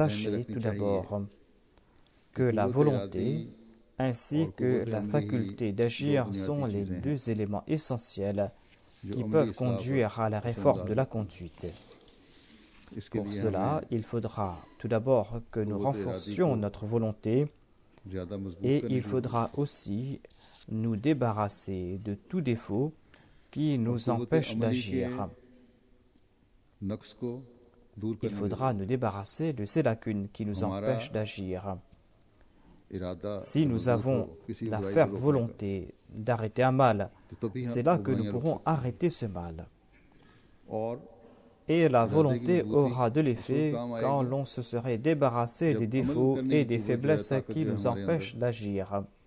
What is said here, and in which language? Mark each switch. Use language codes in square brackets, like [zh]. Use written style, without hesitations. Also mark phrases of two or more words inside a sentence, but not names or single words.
[fr] sachez [ur] रखनी [fr] tout [ur] चाहिए [fr] d'abord que [ur] कि [fr] la [ur] कुव्वत [fr] volonté [ur] इरादी [fr] ainsi [ur] और [fr] que [ur] कुव्वत [fr] la [ur] अमली [fr] faculté [ur] दो [fr] d'agir [ur] बुनियादी [fr] sont les [ur] چیزیں ہیں [fr] deux éléments essentiels [ur] जो [fr] qui [ur] अमली [fr] peuvent [ur] اصلاح پر [fr] conduire à la [ur] असर [fr] réforme [ur] डाल [fr] de la [ur] دیتی ہیں. [fr] conduite. [ur] इसके [fr] Pour [ur] लिए [fr] cela, [ur] हमें [fr] il faudra tout d'abord que nous [ur] قوت ارادی [fr] renforcions [ur] को [fr] notre volonté [ur] زیادہ مضبوط [fr] et [ur] करने [fr] il [ur] की [fr] faudra [ur] ضرورت ہے. [fr] aussi nous débarrasser de tout défaut qui [ur] और [fr] nous [ur] कुव्वत [fr] empêche [ur] عملی کے [fr] d'agir. [ur] نقص کو [fr] Il faudra nous débarrasser de ces lacunes qui nous empêchent d'agir. Si nous avons la ferme volonté d'arrêter un mal, c'est là que nous pourrons arrêter ce mal. Et la volonté aura de l'effet quand l'on se serait débarrassé des défauts et des faiblesses qui nous empêchent d'agir.